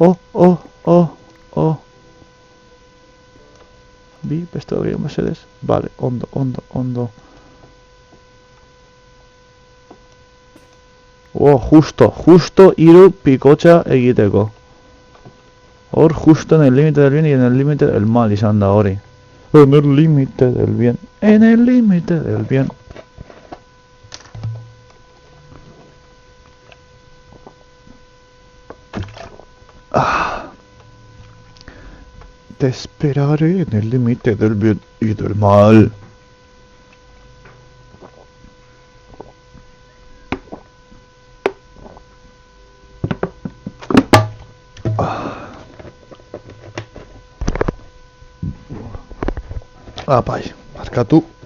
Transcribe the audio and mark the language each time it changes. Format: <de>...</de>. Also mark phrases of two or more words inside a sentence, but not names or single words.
<eu>Bi, beste hori mesedez. Vale, ondo. Justo hiru pikotxa egiteko. Hor,</eu> <es>justo en el límite del bien y en el límite del mal</es> <eu>izan da hori.</eu> <es>En el límite del bien. En el límite del bien. Te esperaré en el límite del bien y del mal.</es> <eu>Bai, markatu.</eu>